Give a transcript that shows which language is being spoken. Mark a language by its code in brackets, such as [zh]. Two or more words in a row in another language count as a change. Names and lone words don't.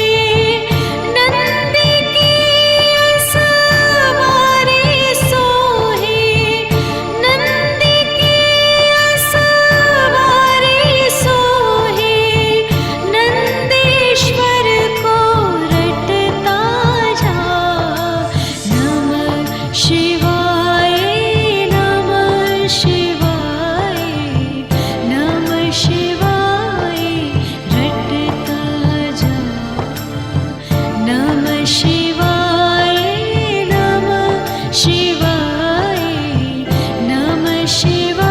[hi] नंदी की सवारी सोहे, नंदी की सवारी सोहे, नंदीश्वर को रटता जा। [sa] नमः शिवाय नमः शिवाय, नमः शिवाय [hi] रटता जा। [sa] नमः शिवाय नमः शिवाय, नमः शिवाय।